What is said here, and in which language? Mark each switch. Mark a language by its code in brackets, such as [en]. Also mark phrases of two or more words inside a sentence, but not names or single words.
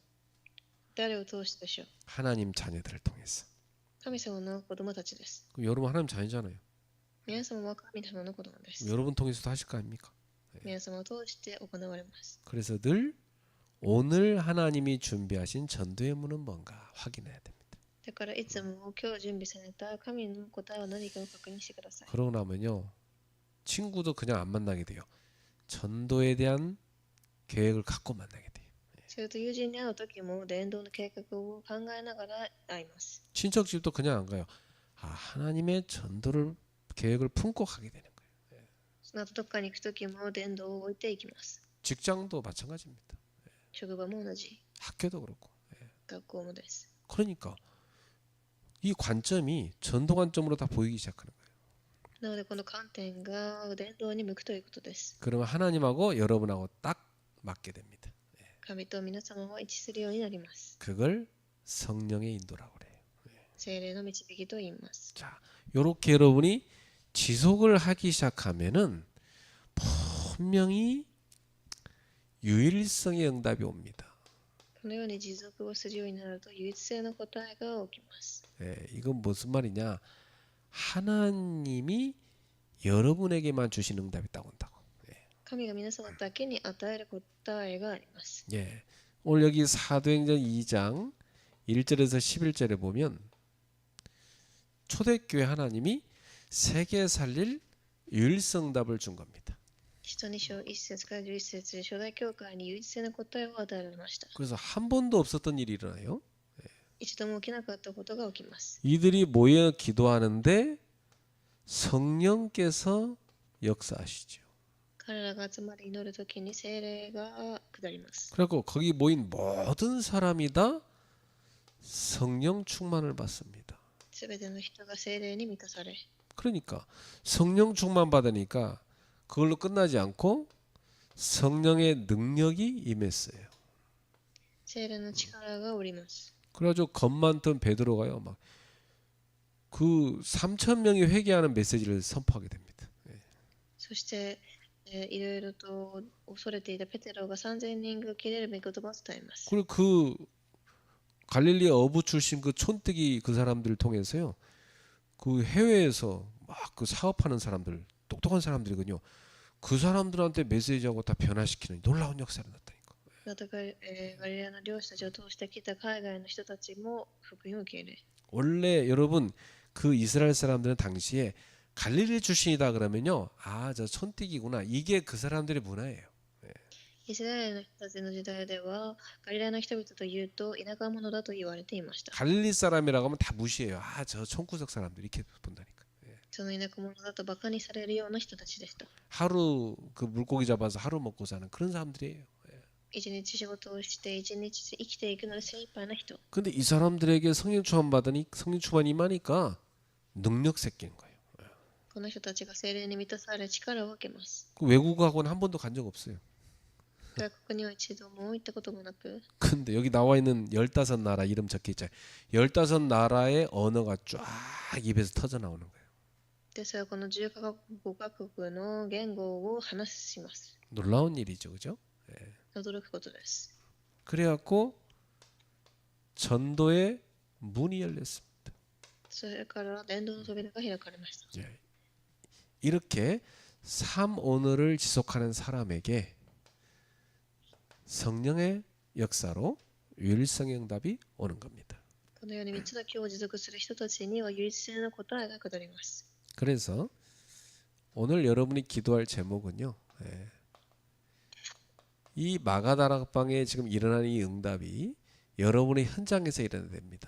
[ja] 誰を通してでしょう？ [ko] 하나님 자녀들을 통해서. [ja] 神様の子供たちです。 [ko] 그럼 여러분 하나님 자녀잖아요. [ja] 皆様は神様の子供です。 [ko] 여러분 통해서도 하실 거 아닙니까? [ja] 皆様を通して行われます。 [ko] 그래서 늘 오늘 하나님이 준비하신 전도의 문은 뭔가 확인해야 됩니다. [ja] だからいつも今日準備された神の答えは何かを確認してください。 [ko] 그러고 나면요. 친구도 그냥 안 만나게 돼요. 전도에 대한 계획을 갖고 만나게 돼요. [ja] それと友人に会う時も伝道の計画を考えながら会います。 [ko] 친척 집도 그냥 안 가요. 아, 하나님의 전도를 계획을 품고 가게 되는 거예요. [ja] その後どっかに行く時も伝道を置いていきます。 [ko] 직장도 마찬가지입니다. [ja] 職場も同じ、 [ko] 학교도 그렇고. [ja] 学校もです。 [ko] 그러니까 이 관점이 전도 관점으로 다 보이기 시작하는 거예요. [ja] なのでこの観点が伝道に向くということです。 [ko] 그러면 하나님하고 여러분하고 딱 맞게 됩니다. [ja] 神と皆様は一致するようになります。 [ko] 그걸 성령의 인도라고 그래요. [ja] 聖霊の導きと言います。 [ko] 자, 요렇게 여러분이 지속을 하기 시작하면은 분명히 유일성의 응답이 옵니다. [ja] このように持続をするようになると唯一性の答えが起きます。 [ko] 이건 무슨 말이냐? 하나님이 여러분에게만 주신 응답이 딱 온다고. [ja] 神が皆様だけに与える答えがあります。 [ko] 예. 오늘 여기 사도행전 2장 1절에서 11절에 보면 초대교회 하나님이 세계 살릴 유일성답을 준 겁니다. [ja] 使徒2章1節から11節、初代教会に唯一性の答えを与えられました。 [ko] 그래서 한 번도 없었던 일이 일어나요. [ja] 一度も起きなかったことが起きます。 [ko] 이들이 모여 기도하는데 성령께서 역사하시죠. [ja] 彼らが集まり祈るときに聖霊が下ります。 [ko] 그리고 거기 모인 모든 사람이 다 성령 충만을 받습니다. [ja] すべての人が聖霊に満たされ、 [ko] 그러니까 성령 충만 받으니까 그걸로 끝나지 않고 성령의 능력이 임했어요. [ja] 聖霊の力がおります。 [ko] 그래가지고 겁 많던 베드로가요 막 그 3천 명이 회개하는 메시지를 선포하게 됩니다. [ja] そして、いろいろと恐れていたペテロが3000人が切れる御言葉を伝えます。 [ko] 그리고 그 갈릴리 어부 출신 그 촌뜨기 그 사람들을 통해서요. 그 해외에서 막 그 사업하는 사람들, 똑똑한 사람들이거든요. 그 사람들한테 메시지하고 다 변화시키는 놀라운 역사를 났다니까. [ja] またガリレアの漁師たちを通してきた海外の人たちも福音を受け入れ、 [ko] 원래 여러분 그 이스라엘 사람들은 당시에 갈릴리 출신이다 그러면요. 아, 저 촌뜨기구나. 이게 그 사람들의 문화예요. [ja] イスラエルの人たちの時代では、ガリレアの人々というと田舎者だと言われていました。 [ko] 갈릴리 사람이라고 하면 다 무시해요. 아, 저 촌구석 사람들 이렇게 본다니까. [ja] その田舎者だとバカにされるような人たちでした。 [ko] 하루 그 물고기 잡아서 하루 먹고 사는 그런 사람들이에요. [ja] 一日仕事をして一日生きていくので精一杯な人。 [ko] 근데 이 사람들에게 성령 충만 받으니 성령 충만이 임하니까 능력 새끼는 거예요. [ja] この人たちが精霊に満たされ力を受けます。 [ko] 그 외국 학원 한 번도 간 적 없어요. [ja] 外国には一度も行ったこともなく、 [ko] 근데 여기 나와 있는 15나라 이름 적혀 있잖아요. 15나라의 언어가 쫙 입에서 터져 나오는 거예요. [ja] ですがこの10カ国の言語を話します。 [ko] 놀라운 일이죠. 그죠? [ja] 驚くことです。 [ko] 그래갖고 전도의 문이 열렸습니다. [ja] それから伝道の扉が開かれました。 [ko] 예. 이렇게 3오늘을 지속하는 사람에게 성령의 역사로 유일성의 응답이 오는 겁니다. [ja] このように3つの教を持続する人たちには唯一性の答えが下ります。 [ko] 그래서 오늘 여러분이 기도할 제목은요. 이 마가다락방에 지금 일어나는 이 응답이 여러분의 현장에서 일어나야 됩니다.